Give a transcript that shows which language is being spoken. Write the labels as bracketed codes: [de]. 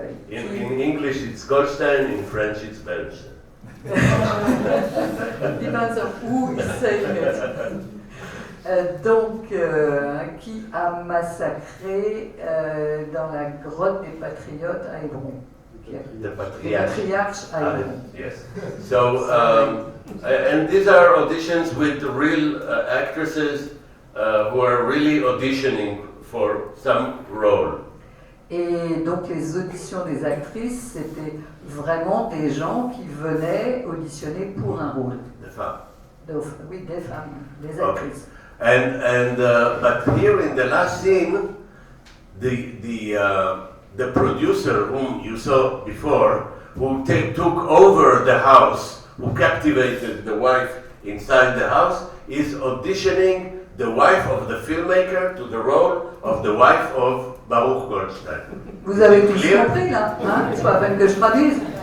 [en] In English it's Goldstein, in French it's Bernstein. Depends on who is saying it. [fr] Donc, qui a massacré dans la grotte des Patriotes à Hébron. [en] The [fr] patriarches à Hébron. [en] Yes. So, and these are auditions with real actresses who are really auditioning for some role. [fr] Et donc les auditions des actrices, c'était vraiment des gens qui venaient auditionner pour un rôle. Des femmes. Oui, des femmes, des actrices. [en] Okay. But here in the last scene, the producer whom you saw before, who took over the house, who captivated the wife inside the house, is auditioning the wife of the filmmaker to the role of the wife of Baruch Goldstein. [fr] Vous avez tous compris là, hein? C'est pas la peine que je traduise.